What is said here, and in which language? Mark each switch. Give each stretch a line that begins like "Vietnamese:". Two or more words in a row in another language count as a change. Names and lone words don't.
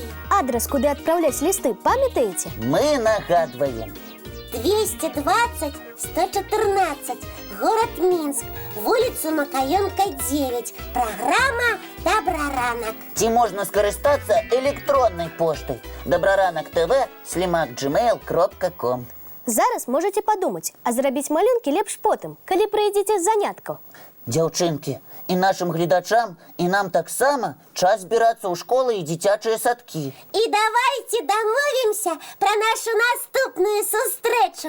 Belarusian: Адрес, куды адпраўляць лісты, памятаеце? Мы нагадваем. 220 114, город Минск, вуліцу Макаёнка 9, праграма «Дабраранак». Ці можна скарыстацца электроннай поштай dabraranак.tv@gmail.com. Зараз можаце падумаць, а зрабіць малюнкі лепш потым, калі прыйдзеце з заняткаў. Дзяўчынкі, і нашым гледачам, і нам таксама час збірацца ў школы і дзіцячыя садкі. І давайце дамовімся пра нашу наступную сустрэчу.